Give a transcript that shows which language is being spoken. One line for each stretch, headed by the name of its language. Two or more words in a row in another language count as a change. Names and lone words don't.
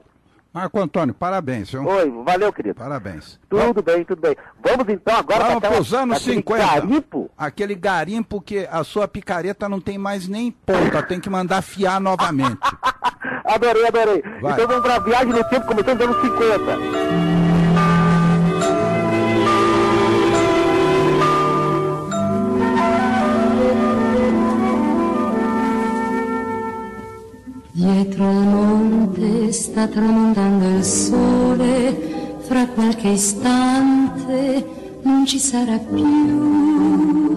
Portuguese: Marco Antônio, parabéns, viu? Oi, valeu, querido. Parabéns. Tudo bem, tudo bem. Vamos então agora para os anos 50. Garimpo? Aquele garimpo que a sua picareta não tem mais nem ponta, tem que mandar afiar novamente. Adorei. Vai. Então vamos para a viagem no tempo, começando nos anos 50.
Italian: Dietro al monte sta tramontando il sole, fra qualche istante non ci sarà più.